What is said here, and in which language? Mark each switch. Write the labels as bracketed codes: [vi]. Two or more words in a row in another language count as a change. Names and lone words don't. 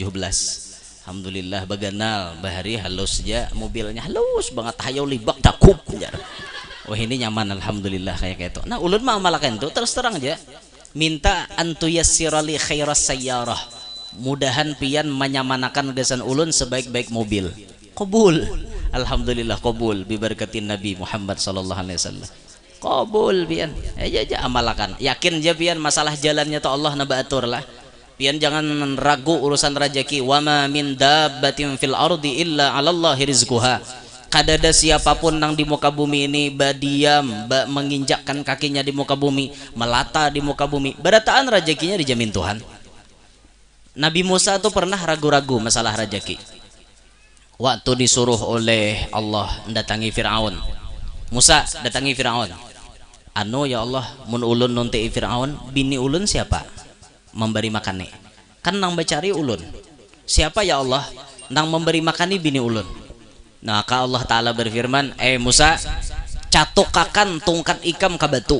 [bjn] Alhamdulillah baganal bahari halus aja mobilnya halus banget hayau libak dakup ya. Wah ini nyaman alhamdulillah kayak itu. Nah ulun mah amalkan itu terus terang aja. [ar] Minta أن تيسر لي خير السيارة. [bjn] Mudahan pian menyamanakan gasan ulun sebaik-baik mobil. Qabul. Alhamdulillah qabul biberkatin Nabi Muhammad [ar] صلى الله عليه وسلم. [bjn] Qabul pian. Aja amalkan. Yakin aja pian masalah jalannya to Allah na baatur lah. Pian jangan ragu urusan rezeki. [ar] وما من دابة في الأرض إلا على الله رزقها. [bjn] Kadada siapapun nang di muka bumi ini badiam, menginjakkan kakinya di muka bumi, melata di muka bumi, berataan rezekinya dijamin Tuhan. Nabi Musa tuh pernah ragu-ragu masalah rezeki. Waktu disuruh oleh Allah mendatangi Fir'aun. Musa datangi Fir'aun. Anu ya Allah, mun ulun nunti Fir'aun, bini ulun siapa? Memberi makan nih. Kan nang bacari ulun. Siapa ya Allah nang memberi makan nih bini ulun? Nah, maka Allah Ta'ala berfirman, Musa, catukakan tungkat ikam ke batu.